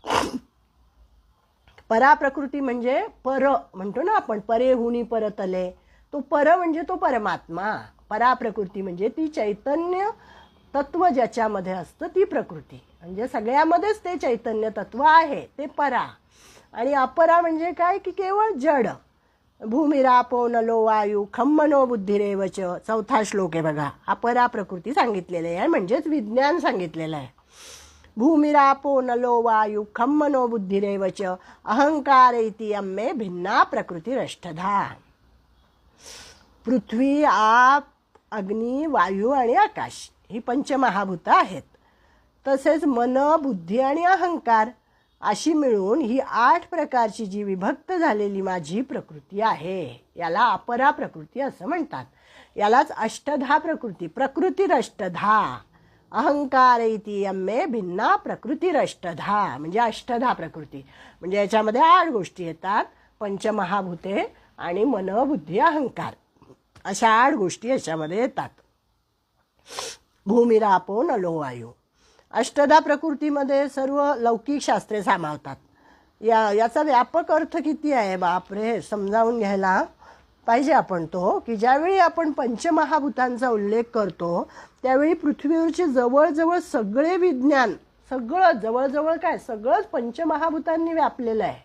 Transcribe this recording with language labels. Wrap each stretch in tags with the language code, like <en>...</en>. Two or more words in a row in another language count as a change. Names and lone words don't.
<mr>पराप्रकृती म्हणजे पर म्हणतो ना आपण, परेहुनी परतले, तो पर म्हणजे तो परमात्मा. पराप्रकृती म्हणजे ती चैतन्य तत्व ज्याच्यामध्ये असतं ती प्रकृती. म्हणजे सगळ्यामध्येच ते चैतन्य तत्व आहे, ते परा. आणि अपरा म्हणजे काय की केवळ जड.</mr> <sa>भूमिरापो नलो वायू खम्मनो बुद्धिरेवच</sa> <mr>4था श्लोक आहे बघा. अपरा प्रकृती सांगितलेलं आहे, म्हणजेच विज्ञान सांगितलेलं आहे.</mr> <sa>भूमिरापो नलो वायू खम्मनो बुद्धिरेवच अहंकार इति अम्मे भिन्ना प्रकृतिरष्टधा.</sa> <mr>पृथ्वी, आप, अग्नी, वायू आणि आकाश ही पंचमहाभूत आहेत. तसेच मन, बुद्धी आणि अहंकार अशी मिळून ही 8 प्रकारची जी विभक्त झालेली माझी प्रकृती आहे, याला अपरा प्रकृती असं म्हणतात. यालाच अष्टधा प्रकृती, प्रकृतीरष्टधा.</mr> <sa>अहंकार इति यम्मे भिन्ना प्रकृतीरष्टधा,</sa> <mr>म्हणजे अष्टधा प्रकृती. म्हणजे याच्यामध्ये 8 गोष्टी येतात. पंचमहाभूते आणि मन, बुद्धी, अहंकार अशा 8 गोष्टी याच्यामध्ये येतात.</mr> <sa>भूमिरापो नलो वायू.</sa> <mr>अष्टधा प्रकृतीमध्ये सर्व लौकिक शास्त्रे सामावतात. याचा व्यापक अर्थ किती आहे बापरे, समजावून घ्यायला पाहिजे आपण तो, की ज्यावेळी आपण पंचमहाभूतांचा उल्लेख करतो त्यावेळी पृथ्वीवरचे जवळजवळ सगळे विज्ञान, सगळं जवळजवळ काय सगळंच पंचमहाभूतांनी व्यापलेलं आहे.</mr>